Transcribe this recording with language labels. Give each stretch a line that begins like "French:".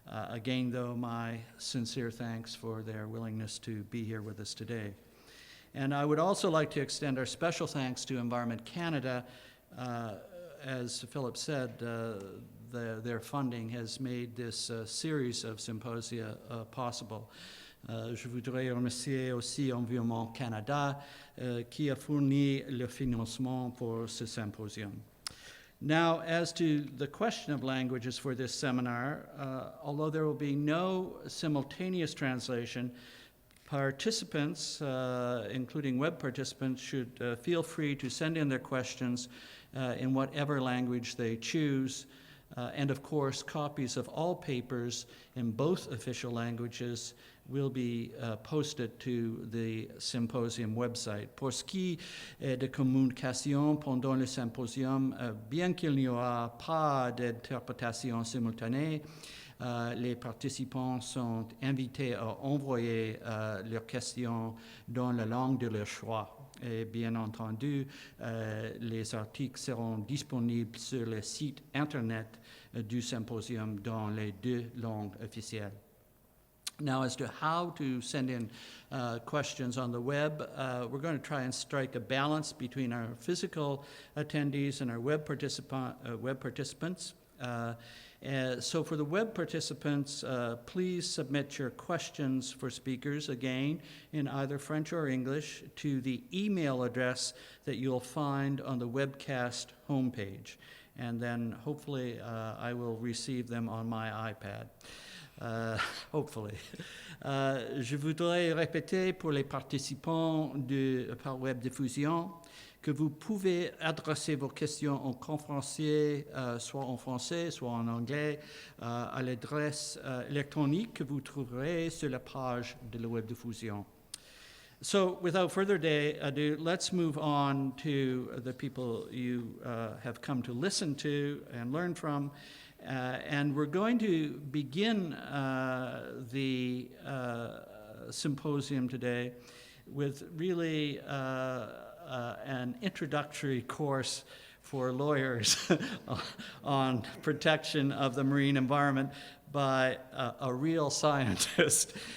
English: Again, though, my sincere thanks for their willingness to be here with us today. And I would also like to extend our special thanks to Environment Canada. As Philip said, their funding has made this series of symposia possible.
French: Je voudrais remercier aussi Environnement Canada qui a fourni le financement pour ce symposium.
English: Now, as to the question of languages for this seminar, although there will be no simultaneous translation, participants, including web participants, should feel free to send in their questions in whatever language they choose. And of course, copies of all papers in both official languages will be posted to the symposium website.
French: Pour ce qui est de communication pendant le symposium, bien qu'il n'y aura pas d'interprétation simultanée, les participants sont invités à envoyer leurs questions dans la langue de leur choix. Et bien entendu, les articles seront disponibles sur le site internet du symposium dans les deux langues officielles.
English: Now, as to how to send in questions on the web, we're going to try and strike a balance between our physical attendees and our web participants. So for the web participants, please submit your questions for speakers, again, in either French or English, to the email address that you'll find on the webcast homepage. And then hopefully I will receive them on my iPad. hopefully.
French: Je voudrais répéter pour les participants par web diffusion que vous pouvez adresser vos questions en conférencier, soit en français, soit en anglais, à l'adresse électronique que vous trouverez sur la page de la web diffusion.
English: So without further ado, let's move on to the people you have come to listen to and learn from. And we're going to begin the symposium today with really an introductory course for lawyers on protection of the marine environment by a real scientist.